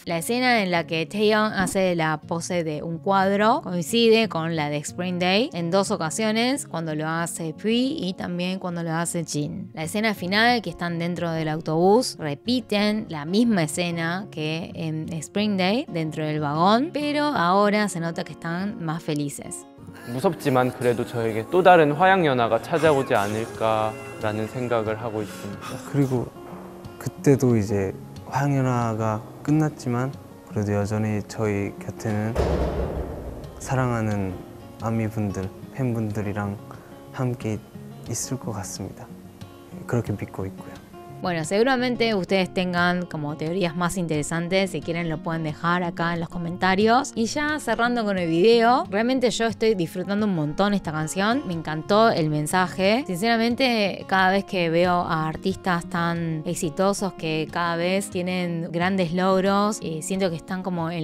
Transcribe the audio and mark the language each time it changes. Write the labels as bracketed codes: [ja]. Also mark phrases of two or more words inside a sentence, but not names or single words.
[es] La escena en la que Taeyeon hace la pose de un cuadro coincide con la de Spring Day en dos ocasiones, cuando lo hace Pui y también cuando lo hace Jin. La escena final, que están dentro del autobús, repiten la misma escena que en Spring Day dentro del vagón, pero ahora se nota que están más felices. [ko] 무섭지만 그래도 저에게 또 다른 화양연화가 찾아오지 않을까라는 생각을 하고 있습니다. 그리고 그때도 이제 화양연화가 끝났지만 그래도 여전히 저희 곁에는 사랑하는 아미분들, 팬분들이랑 함께 있을 것 같습니다. 그렇게 믿고 있고요. [es] Bueno, seguramente ustedes tengan como teorías más interesantes. Si quieren lo pueden dejar acá en los comentarios. Y ya cerrando con el video, realmente yo estoy disfrutando un montón esta canción. Me encantó el mensaje. Sinceramente, cada vez que veo a artistas tan exitosos que cada vez tienen grandes logros, siento que están como en